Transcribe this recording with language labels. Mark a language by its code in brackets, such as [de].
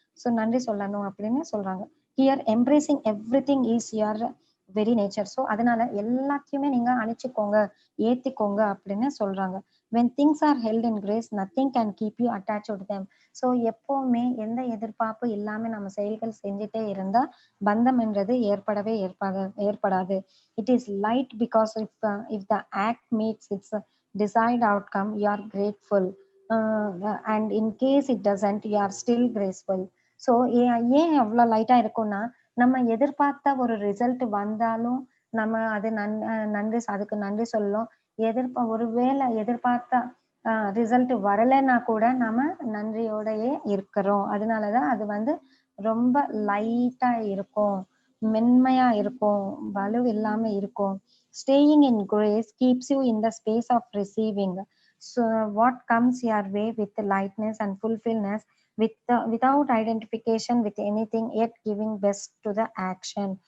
[ta] So நன்றி சொல்லணும் அப்படின்னு சொல்றாங்க. [en] Here embracing everything is your very nature. [ta] So அதனால எல்லாத்தையுமே நீங்க அணைச்சிக்கோங்க, ஏத்திக்கோங்க அப்படின்னு சொல்றாங்க. [en] when things are held in grace nothing can keep you attached to them. [ta] So எப்பவுமே எந்த எதிர்பார்ப்பு இல்லாம நம்ம செயல்கள் செஞ்சுட்டே இருந்தா பந்தம் என்றது ஏற்படாது. [en] It is light because if the act meets its desired outcome you are grateful, and in case it doesn't you are still graceful. [ta] So ஏன் அவ்வளவு லைட்டா இருக்கும்னா நம்ம எதிர்பார்த்த ஒரு ரிசல்ட் வந்தாலும் நம்ம அது அதுக்கு நன்றி சொல்லணும். ஒருவேளை எதிர்பார்த்த ரிசல்ட் வரலைன்னா கூட நம்ம நன்றியோடயே இருக்கிறோம். அதனாலதான் அது வந்து ரொம்ப லைட்டா இருக்கும், மென்மையா இருக்கும், வலு இல்லாம இருக்கும். [en] Staying in grace keeps you in the space of receiving. So what comes your way with lightness and fulfillment without identification with anything, yet giving best to the action.